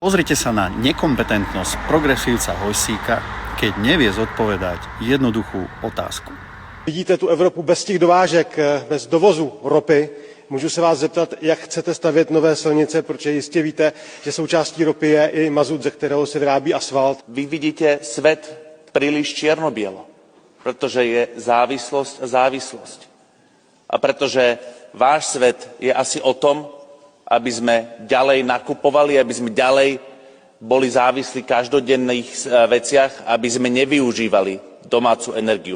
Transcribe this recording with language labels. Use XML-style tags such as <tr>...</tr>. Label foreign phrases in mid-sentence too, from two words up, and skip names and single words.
<sk>Pozrite sa na nekompetentnosť progresívca Hojsíka, keď nevie zodpovedať jednoduchú otázku.</sk> <cs>Vidíte tu Evropu bez těch dovážek, bez dovozu ropy. Můžu se vás zeptat, jak chcete stavět nové silnice, protože jistě víte, že součástí ropy je i mazut, ze kterého se vyrábí asfalt.</cs> <sk>Vy vidíte svet príliš čierno-bielo, pretože je závislosť a závislosť. A pretože váš svet je asi o tom, aby sme ďalej nakupovali, aby sme ďalej boli závislí v každodenných veciach, aby sme nevyužívali domácu energiu.</sk>